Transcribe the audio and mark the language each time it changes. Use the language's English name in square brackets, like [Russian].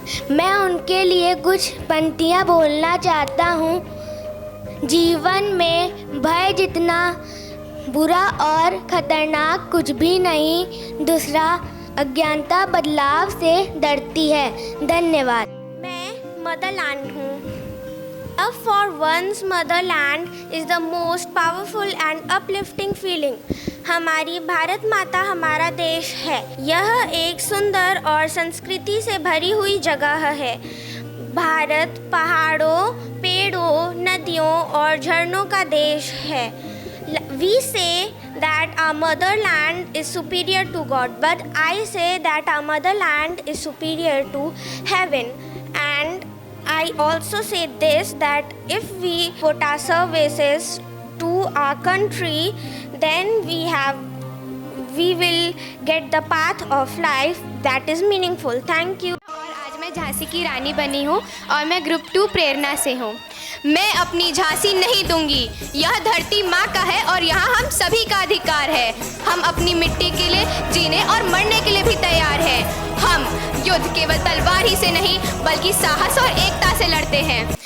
[Hindi] मैं उनके लिए कुछ पंक्तियाँ बोलना चाहता हूँ। जीवन में भय जितना बुरा और खतरनाक कुछ भी नहीं, दूसरा अज्ञानता बदलाव से डरती है। धन्यवाद। मैं मदरलैंड हूँ। [English] Love for one's motherland is the most powerful and uplifting feeling. [Hindi] हमारी भारत माता हमारा देश है। यह एक सुंदर और संस्कृति से भरी हुई जगह है। भारत पहाड़ों, पेड़ों, नदियों और झरनों का देश है। [English] We say that our motherland is superior to God, but I say that our motherland is superior to heaven. And I also say this, that if we put our services to our country, then we will get the path of life that is meaningful. Thank you. [Hindi] और आज मैं झांसी की रानी बनी हूँ और मैं group 2 प्रेरणा से हूँ। मैं अपनी झांसी नहीं दूंगी। यह धरती माँ का है और यहाँ हम सभी का अधिकार है। हम अपनी मिट्टी के लिए जीने और मरने के लिए भी तैयार हैं। हम युद्ध केवल तलवार ही से नहीं बल्कि साहस और एकता से लड़ते हैं।